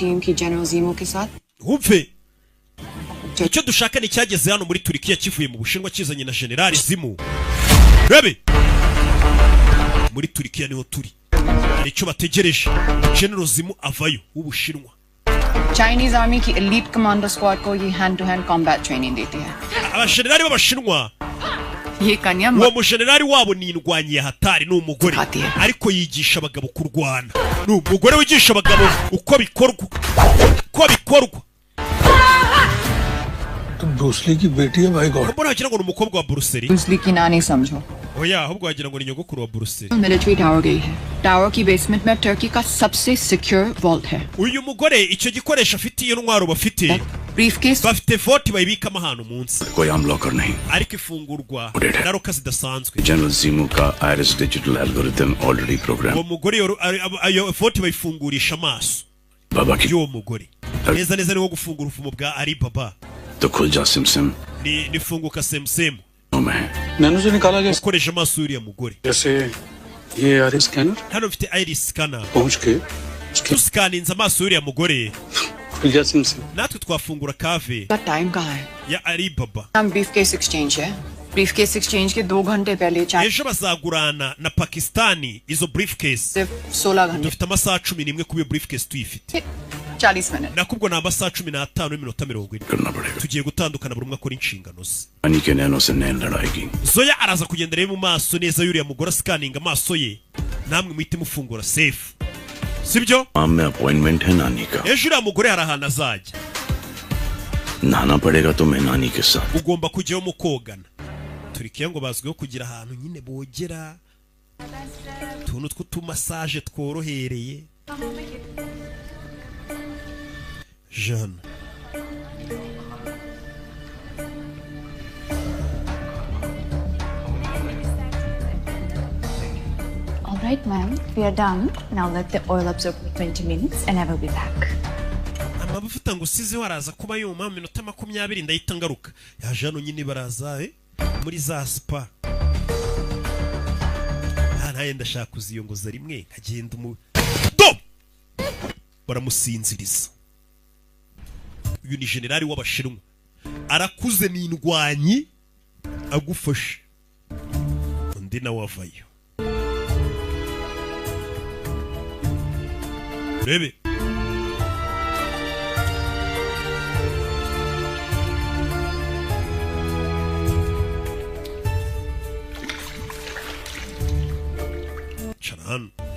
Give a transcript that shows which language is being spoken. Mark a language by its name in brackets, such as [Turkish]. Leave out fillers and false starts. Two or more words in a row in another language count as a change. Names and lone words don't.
[Kinyarwanda] wumve icyo dushaka ni cyageze hano muri Turkiya kivuye mu Bushinwa kizanye na General Zimu rebe muri Turkiya niho turi icyo bategereje General Zimu avayo w'Ubushinwa [English] Chinese army की elite commander squad [Hindi] को ये [English] hand to hand combat training [Hindi] देती है [Kinyarwanda] abashenerali b'Abashinwa [Hindi] ये कन्या [Kinyarwanda] uwo mushenerali wabo ni indwanyi ya hatari ni umugore ariko yigisha abagabo kurwana ni umugore wigisha abagabo uko bikorwa [Hindi] Bruce Lee की बेटी है भाई गॉड [Kinyarwanda] mbona wagira ngo ni umukobwa wa Bruce Lee [Hindi] Bruce Lee की नानी समझो [Kinyarwanda] oya ahubwo wagira ngo ni nyogokuru wa Bruce Lee [English] military tower [Hindi] गई है टावर की बेसमेंट में टर्की का सबसे [English] secure vault [Hindi] है [Kinyarwanda] uyu mugore icyo gikoresho afite iyo ntwaro bafite briefcase bafite fort bayibikamo ahantu munsi [Hindi] कोई आम लॉकर नहीं [Kinyarwanda] ariko ifungurwa na roka zidasanzwe [English] General Jimu का iris digital algorithm already program [Kinyarwanda] uwo mugore ayo fort bayifungurisha amaso [Hindi] बाबा की [Kinyarwanda] y'uwo mugore neza neza niwo gufungura ufumo bwa Alibaba [Hindi] तो खुल जा सिमसिम [Kinyarwanda] nifunguka semsem [Hindi] नैनो से निकाला गया [Kinyarwanda] ukoresha amaso y'uriya mugore [Hindi] जैसे ये [English] iris scanner [Kinyarwanda] hano mfite [English] iris scanner [Hindi] पहुंच के [Kinyarwanda] dusikaninze amaso y'uriya mugore [Hindi] खुल जा सिमसिम [Kinyarwanda] natwe twafungura kave [Hindi] का टाइम कहाँ है [Kinyarwanda] ya Alibaba [Hindi] हम [English] briefcase exchange [Hindi] है [English] briefcase exchange [Hindi] के 2 घंटे पहले [Kinyarwanda] ejo bazagurana na Pakistani izo briefcase [Hindi] 16 घंटे [Kinyarwanda] dufite amasaha 11 kubiyo briefcase tuyifite 40 minutes nakubwo na amasaha 15 n'iminota 20 tugiye gutandukana buri umwe akora inshingano ze [Hindi] अनि के नैनो से नैन लड़ाएगी [Kinyarwanda] Zoya araza kugenda reba mu maso neza y'uriya mugore scanning amaso ye namwe muhite mufungura safe sibyo [Hindi] में अपॉइंटमेंट है नानी का [Kinyarwanda] ejo uriya mugore hari ahantu azajya [Hindi] नहाना पड़ेगा तो मैं नानी के साथ [Kinyarwanda] ugomba kujyayo mukogana Turkiya ngo bazwiho kugira ahantu nyine bogera tuntu tw'utumasaje tworohereye Jeanne [English] All right, ma'am. We are done. Now let the oil absorb for 20 minutes and I will be back. [Kinyarwanda] amavuta ngo usizeho araza kuba yuma minota 20 ndahita ngaruka yaje hano nyine baraza muri za spa naye ndashaka kuziyongoza rimwe nkagenda baramusinziriza uyu ni generali w'Abashinwa arakuze ni indwanyi agufashe undi nawe avayo rebe Charan